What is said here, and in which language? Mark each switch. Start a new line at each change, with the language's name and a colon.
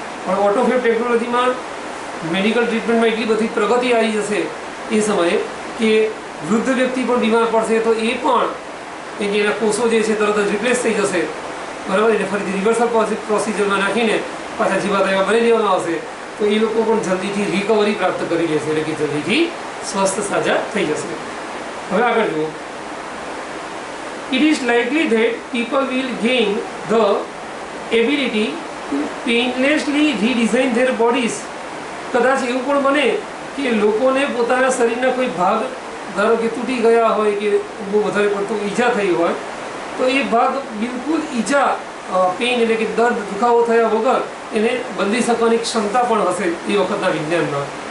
Gujarati: પણ ઓટોફેબ ટેકનોલોજીમાં મેડિકલ ટ્રીટમેન્ટમાં એટલી બધી પ્રગતિ આવી જશે એ સમયે કે વૃદ્ધ વ્યક્તિ પણ બીમાર પડશે તો એ પણ એના કોષો જે છે તરત જ રિપ્લેસ થઈ જશે, બરાબર. એટલે ફરીથી રિવર્સલ પ્રોસિજરમાં નાખીને પાછા જીવાત એવા બની દેવામાં આવશે તો એ લોકો પણ જલ્દીથી રિકવરી પ્રાપ્ત કરી લેશે, એટલે કે જલ્દીથી સ્વસ્થ સાજા થઈ જશે. હવે આગળ જુઓ.
English: It is likely that people will gain the ability to painlessly redesign their bodies.
Gujarati: કદાચ એવું પણ બને કે લોકોને પોતાના શરીરના કોઈ ભાગ, ધારો કે તૂટી ગયા હોય કે બહુ વધારે પડતું ઈજા થઈ હોય, તો એ ભાગ બિલકુલ ઈજા પેઇન એટલે કે દર્દ દુખાવો થયા વગર એને બદલી શકવાની ક્ષમતા પણ હશે એ વખતના વિજ્ઞાનમાં.